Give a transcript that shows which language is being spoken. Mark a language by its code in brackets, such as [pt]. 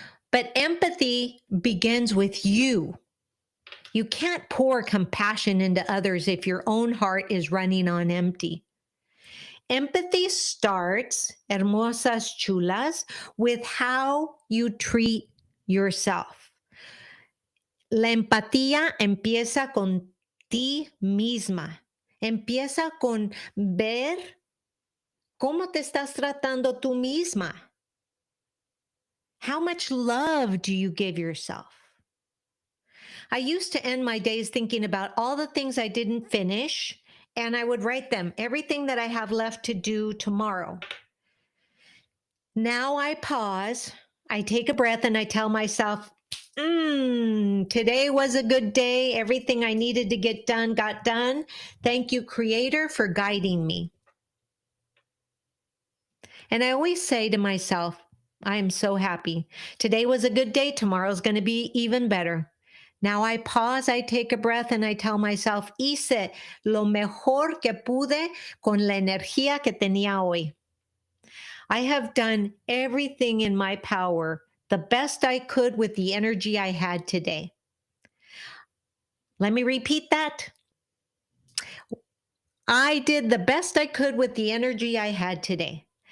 [en] But empathy begins with you. You can't pour compassion into others if your own heart is running on empty. Empathy starts, [es] hermosas chulas, [en] with how you treat yourself. [es] La empatía empieza con ti misma. Empieza con ver cómo te estás tratando tú misma. [en] How much love do you give yourself? I used to end my days thinking about all the things I didn't finish, and I would write them, everything that I have left to do tomorrow. Now I pause, I take a breath, and I tell myself, today was a good day. Everything I needed to get done got done. Thank you, Creator, for guiding me. And I always say to myself, I am so happy. Today was a good day. Tomorrow's going to be even better. Now I pause, I take a breath, and I tell myself, [es] hice lo mejor que pude con la energía que tenía hoy. [en] I have done everything in my power, the best I could with the energy I had today. Let me repeat that. I did the best I could with the energy I had today.